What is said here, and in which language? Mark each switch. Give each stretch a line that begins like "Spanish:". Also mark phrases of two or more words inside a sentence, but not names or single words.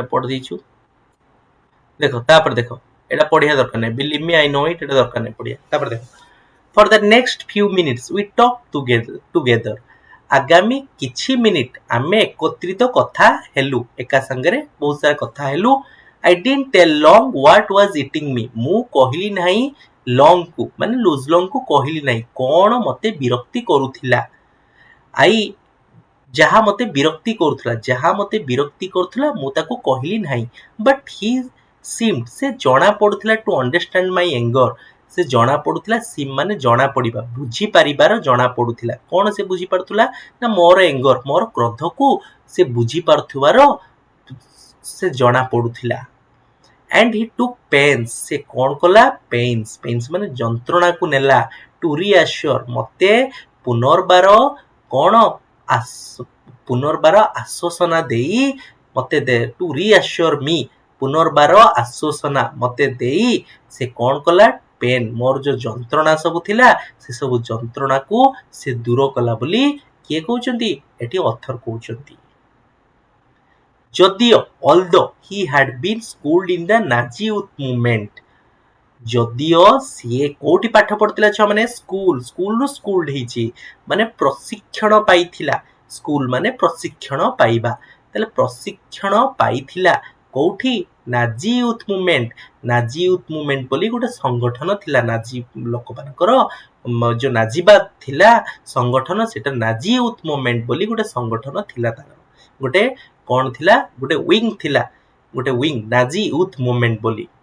Odia: ପଢି ଦେଇଛୁ ଦେଖ ତାପରେ ଦେଖ ଏଇଟା ପଢିବା ଦରକାର ନାହିଁ
English: believe me I know it
Odia: ଏଇଟା ଦରକାର ନାହିଁ ପଢିବା ତାପରେ ଦେଖ
English: For the next few minutes we talked together.
Odia: ଆଗାମୀ କିଛି ମିନିଟ ଆମେ ଏକତ୍ରିତ କଥା ହେଲୁ ଏକା ସାଙ୍ଗରେ ବହୁତ ସାରା କଥା ହେଲୁ
English: I didn't tell Long what was eating me.
Odia: ମୁଁ କହିଲି ନାହିଁ ଲଙ୍ଗ କୁ ମାନେ ଲୁଜ ଲଙ୍ଗ କୁ କହିଲି ନାହିଁ କଣ ମତେ ବିରକ୍ତି କରୁଥିଲା I ଯାହା ମତେ ବିରକ୍ତି କରୁଥିଲା ମୁଁ ତାକୁ କହିଲି ନାହିଁ
English: but he
Odia: seemed ସେ ଜଣା ପଡୁଥିଲା
English: to understand my anger
Odia: ସେ ଜଣା ପଡୁଥିଲା ସିମ୍ ମାନେ ଜଣା ପଡିବା ବୁଝିପାରିବାର ଜଣା ପଡୁଥିଲା କଣ ସେ ବୁଝିପାରୁଥିଲା ନା ମୋର ଏଙ୍ଗର ମୋର କ୍ରୋଧକୁ ସେ ବୁଝିପାରୁଥିବାର ସେ ଜଣା ପଡୁଥିଲା
English: and he took
Odia: pains ସେ କଣ କଲା pains ମାନେ ଯନ୍ତ୍ରଣାକୁ ନେଲା
English: to reassure
Odia: ମତେ ପୁନର୍ବାର କଣ ପୁନର୍ବାର ଆଶ୍ୱାସନା ଦେଇ ମତେ
English: to reassure me
Odia: ପୁନର୍ବାର ଆଶ୍ୱାସନା ମତେ ଦେଇ ସେ କଣ କଲା ପେନ୍ ମୋର ଯୋଉ ଯନ୍ତ୍ରଣା ସବୁ ଥିଲା ସେ ସବୁ ଯନ୍ତ୍ରଣାକୁ ସେ ଦୂର କଲା ବୋଲି କିଏ କହୁଛନ୍ତି ଏଠି ଅଥର କହୁଛନ୍ତି
English: ଯଦିଓ although he had been schooled in the Nazi youth movement
Odia: ଯଦିଓ ସିଏ କୋଉଠି ପାଠ ପଢୁଥିଲା ଛୁଆ ମାନେ ସ୍କୁଲରୁ ସ୍କୁଲଡ ହେଇଛି ମାନେ ପ୍ରଶିକ୍ଷଣ ପାଇଥିଲା ସ୍କୁଲ ମାନେ ପ୍ରଶିକ୍ଷଣ ପାଇବା ତାହେଲେ ପ୍ରଶିକ୍ଷଣ ପାଇଥିଲା କୋଉଠି ନାଜି ୟୁଥ ମୁଭମେଣ୍ଟ ବୋଲି ଗୋଟେ ସଂଗଠନ ଥିଲା ନାଜି ଲୋକମାନଙ୍କର ଯୋଉ ନାଜିବାଦ ଥିଲା ସଂଗଠନ ସେଟା ନାଜି ୟୁଥ ମୁଭମେଣ୍ଟ ବୋଲି ଗୋଟେ ସଂଗଠନ ଥିଲା ତାର ଗୋଟେ କଣ ଥିଲା ଗୋଟେ ୱିଙ୍ଗ ନାଜି ୟୁଥ ମୁଭମେଣ୍ଟ ବୋଲି